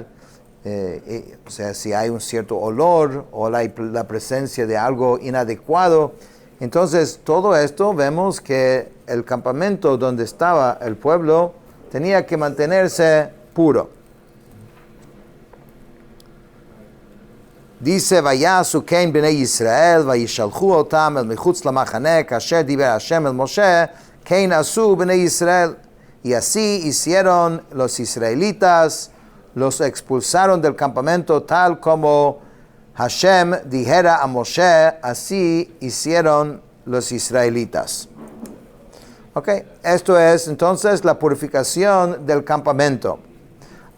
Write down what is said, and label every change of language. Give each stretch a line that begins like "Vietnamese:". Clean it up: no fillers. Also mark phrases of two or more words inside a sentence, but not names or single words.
Spanish: Si hay un cierto olor o la presencia de algo inadecuado. Entonces, todo esto vemos que el campamento donde estaba el pueblo tenía que mantenerse puro. Dice,
Hebrew: ויעשו כן בני ישראל, וישלחו אותם אל מחוץ למחנה, כאשר דבר השם אל משה, כן עשו בני ישראל.
Spanish: Y así hicieron los israelitas, los expulsaron del campamento tal como Hashem dijera a Moshe, así hicieron los israelitas. Ok, esto es entonces la purificación del campamento.